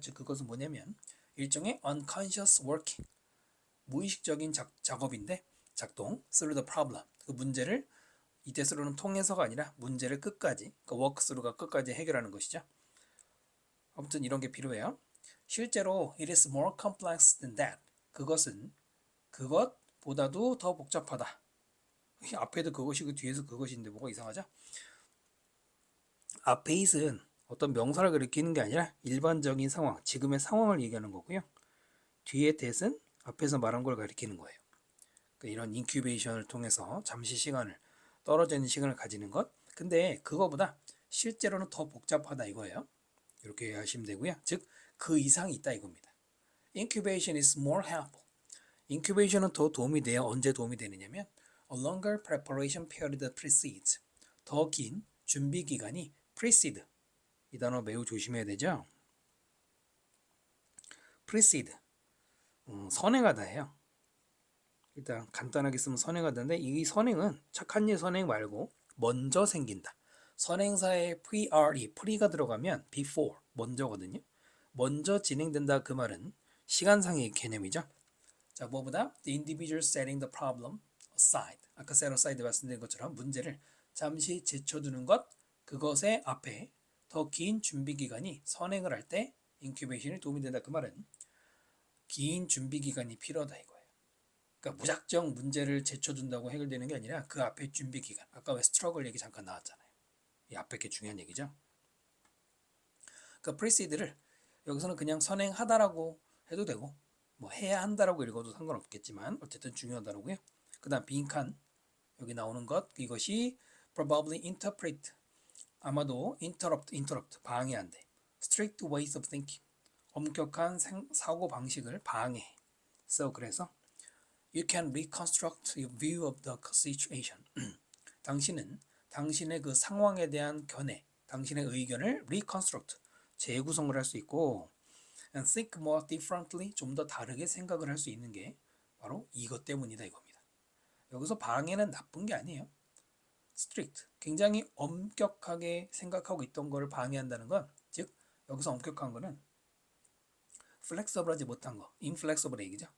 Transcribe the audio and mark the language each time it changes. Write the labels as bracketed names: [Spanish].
[Korean] 즉 그것은 뭐냐면 일종의 [English] unconscious working [Korean] 무의식적인 작업인데 작동 [English] through the problem [Korean] 그 문제를 이때 through는 통해서가 아니라 문제를 끝까지 그러니까 work through가 끝까지 해결하는 것이죠. 아무튼 이런 게 필요해요. [English] 실제로 it is more complex than that [Korean] 그것은 그것보다도 더 복잡하다. 앞에도 그것이고 뒤에서 그것인데 뭐가 이상하죠? 앞에 it은 어떤 명사를 가리키는 게 아니라 일반적인 상황, 지금의 상황을 얘기하는 거고요. 뒤에 that은 앞에서 말한 걸 가리키는 거예요. 그러니까 이런 인큐베이션을 통해서 잠시 시간을 떨어져 있는 시간을 가지는 것. 근데 그거보다 실제로는 더 복잡하다 이거예요. 이렇게 하시면 되고요. 즉 그 이상이 있다 이겁니다. [English] Incubation is more helpful. [Korean] 인큐베이션은 더 도움이 돼요. 언제 도움이 되느냐면 [English] A longer preparation period precedes. [Korean] 더 긴 준비 기간이 precede. 이 단어 매우 조심해야 되죠. precede. 선행하다예요. 일단 간단하게 쓰면 선행하다인데 이 선행은 착한 일 선행 말고 먼저 생긴다. 선행사에 pre가 들어가면 before, 먼저거든요. 먼저 진행된다 그 말은 시간상의 개념이죠. 자, 뭐보다 [English] the individual setting the problem aside. [Korean] 아까 set aside 말씀드린 것처럼 문제를 잠시 제쳐두는 것, 그것의 앞에 더 긴 준비 기간이 선행을 할 때 인큐베이션이 도움이 된다. 그 말은 긴 준비 기간이 필요하다 이거예요. 그러니까 무작정 문제를 제쳐둔다고 해결되는 게 아니라 그 앞에 준비 기간. 아까 왜 스트러글 얘기 잠깐 나왔잖아요. 이 앞에 게 중요한 얘기죠. 그러니까 precede를 여기서는 그냥 선행하다라고 해도 되고 뭐 해야 한다라고 읽어도 상관없겠지만 어쨌든 중요하다라고요. 그 다음 빈칸 여기 나오는 것 이것이 probably interpret 아마도 interrupt 방해한대. [English] strict ways of thinking [Korean] 엄격한 사고 방식을 방해. [English] So [Korean] 그래서 [English] you can reconstruct your view of the situation. [Korean] 당신은 당신의 그 상황에 대한 견해, 당신의 의견을 reconstruct 재구성을 할 수 있고 [English] and think more differently [Korean] 좀 더 다르게 생각을 할 수 있는 게 바로 이것 때문이다 이겁니다. 여기서 방해는 나쁜 게 아니에요. strict 굉장히 엄격하게 생각하고 있던 거를 방해한다는 건 즉 여기서 엄격한 거는 flexible하지 못한 거 inflexible 얘기죠.